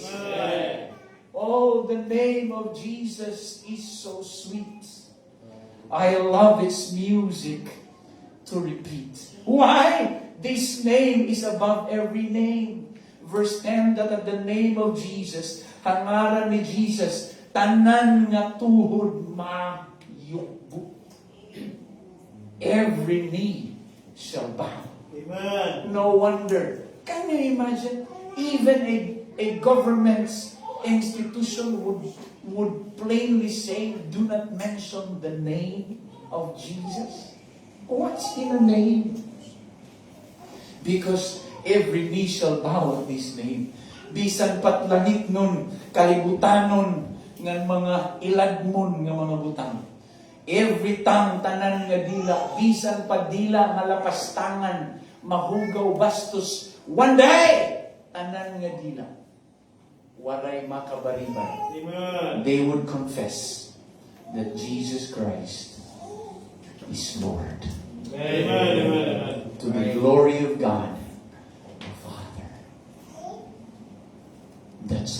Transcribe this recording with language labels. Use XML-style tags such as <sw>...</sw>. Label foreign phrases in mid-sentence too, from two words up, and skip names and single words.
<en>Amen. Oh, the name of Jesus is so sweet. I love its music to repeat. Why? This name is above every name. Verse 10, that at the name of Jesus,</en> <war>hangaran ni Jesus, tanan nga tuhod mayukbo.</war> <en>Every knee shall bow. Amen. No wonder. Can you imagine? Even a government's institution would plainly say, do not mention the name of Jesus. What's in a name? Because every knee shall bow at this name.</en> <war>Bisan patlangit nun, kalibutanon, ng mga iladmon ng mga butang.</war> <en>Every tongue,</en> <war>tanan nga dila, bisan padila nga lapastangan, mahugaw bastos,</war> <en>one day,</en> <war>tanan nga dila, waray makabariban.</war> <en>Amen. They would confess that Jesus Christ is Lord. Amen. To the glory of God, the Father.</en>